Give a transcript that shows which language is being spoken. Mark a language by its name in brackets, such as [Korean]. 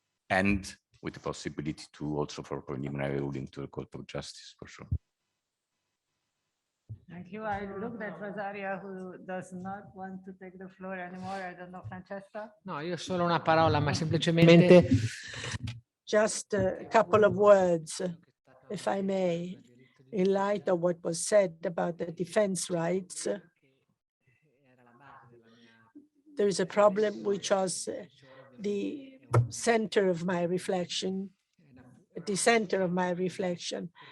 [English] And with the possibility to also for preliminary ruling to the Court of Justice, for sure. Thank you. I looked at Rosaria, who does not want to take the floor anymore. I don't know, Francesca? [Italian] No, io solo una parola, ma semplicemente... [English] Just a couple of words, if I may, in light of what was said about the defense rights. There is a problem which was the center of my reflection, at the center of my reflection.